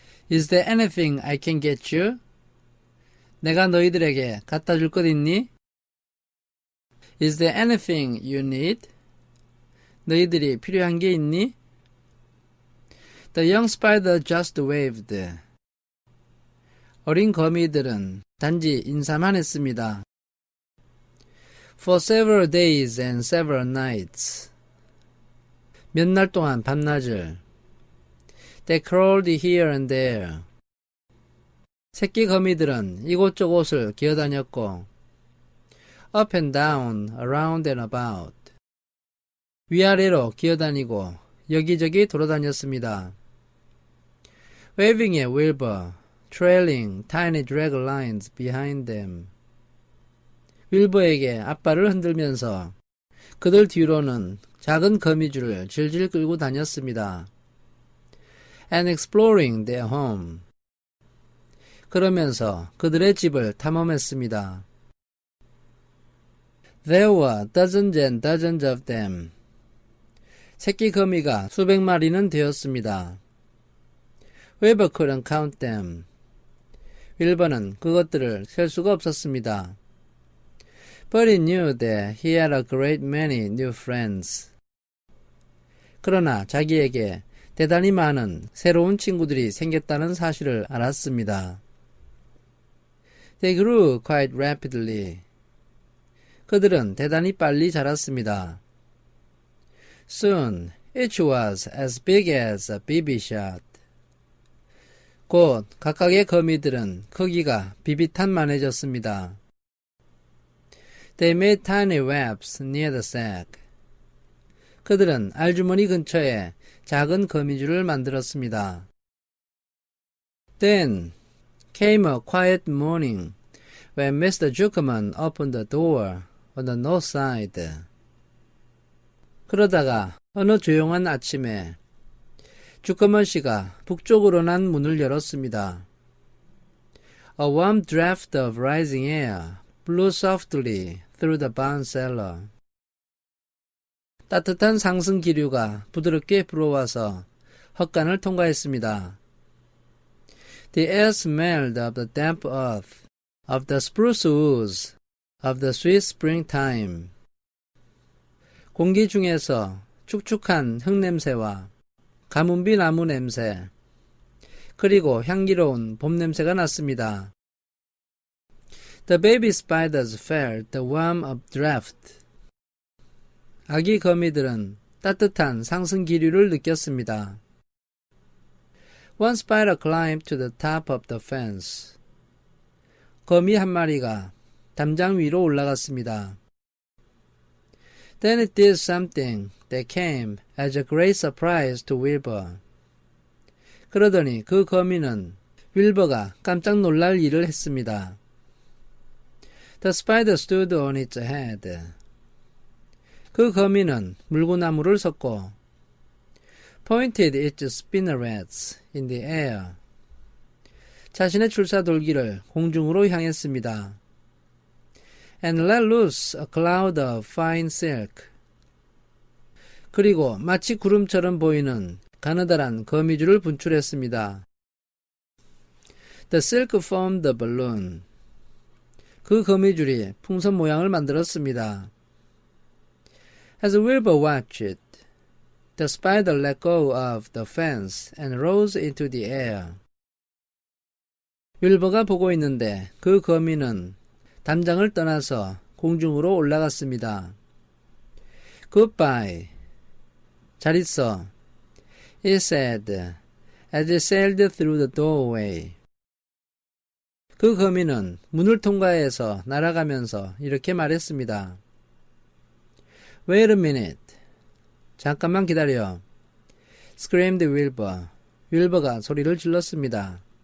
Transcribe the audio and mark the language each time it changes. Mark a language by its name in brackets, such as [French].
[English] Is there anything I can get you? [Korean] 내가 너희들에게 갖다 줄 것 있니? [English] Is there anything you need? [Korean] 너희들이 필요한 게 있니? [English] The young spider just waved. [Korean] 어린 거미들은 단지 인사만 했습니다. [English] For several days and several nights. [Korean] 몇 날 동안 밤낮을. [English] They crawled here and there. [Korean] 새끼 거미들은 이곳저곳을 기어다녔고 [English] up and down, around and about. [Korean] 위아래로 기어다니고 여기저기 돌아다녔습니다. [English] Waving at Wilbur, trailing tiny drag lines behind them. [Korean] 윌버에게 앞발을 흔들면서 그들 뒤로는 작은 거미줄을 질질 끌고 다녔습니다. [English] And exploring their home. [Korean] 그러면서 그들의 집을 탐험했습니다. [English] There were dozens and dozens of them. [Korean] 새끼 거미가 수백 마리는 되었습니다. [English] Wilbur couldn't count them. [Korean] 윌버는 그것들을 셀 수가 없었습니다. [English] But he knew that he had a great many new friends. [Korean] 그러나 자기에게 대단히 많은 새로운 친구들이 생겼다는 사실을 알았습니다. [English] They grew quite rapidly. [Korean] 그들은 대단히 빨리 자랐습니다. [English] Soon, each was as big as a BB shot. [Korean] 곧 각각의 거미들은 크기가 비비탄만해졌습니다. [English] They made tiny webs near the sack. [Korean] 그들은 알주머니 근처에 작은 거미줄을 만들었습니다. [English] Then came a quiet morning when Mr. Zuckerman opened the door on the north side. [Korean] 그러다가 어느 조용한 아침에 주커먼 씨가 북쪽으로 난 문을 열었습니다. [English] A warm draft of rising air blew softly through the barn cellar. [Korean] 따뜻한 상승 기류가 부드럽게 불어와서 헛간을 통과했습니다. [English] The air smelled of the damp earth, of the spruce woods, of the sweet springtime. [Korean] 공기 중에서 축축한 흙냄새와 가뭄비 나무 냄새, 그리고 향기로운 봄 냄새가 났습니다. [English] The baby spiders felt the warmth of draft. [Korean] 아기 거미들은 따뜻한 상승 기류를 느꼈습니다. [English] One spider climbed to the top of the fence. [Korean] 거미 한 마리가 담장 위로 올라갔습니다. [English] Then it did something that came as a great surprise to Wilbur. [Korean] 그러더니 그 거미는 윌버가 깜짝 놀랄 일을 했습니다. [English] The spider stood on its head. [Korean] 그 거미는 물구나무를 섰고 [English] pointed its spinnerets in the air. [Korean] 자신의 출사돌기를 공중으로 향했습니다. [English] And let loose a cloud of fine silk. [Korean] 그리고 마치 구름처럼 보이는 가느다란 거미줄을 분출했습니다. [English] The silk formed a balloon. [Korean] 그 거미줄이 풍선 모양을 만들었습니다. [English] As Wilbur watched it, the spider let go of the fence and rose into the air. [Korean] 윌버가 보고 있는데 그 거미는 담장을 떠나서 공중으로 올라갔습니다. [English] Goodbye. [Korean] 잘 있어. [English] It said, as it sailed through the doorway. [Korean] 그 거미는 문을 통과해서 날아가면서 이렇게 말했습니다. [English] Wait a minute. [Korean] 잠깐만 기다려. [English] Screamed Wilbur. [Korean] 윌버가 소리를 질렀습니다.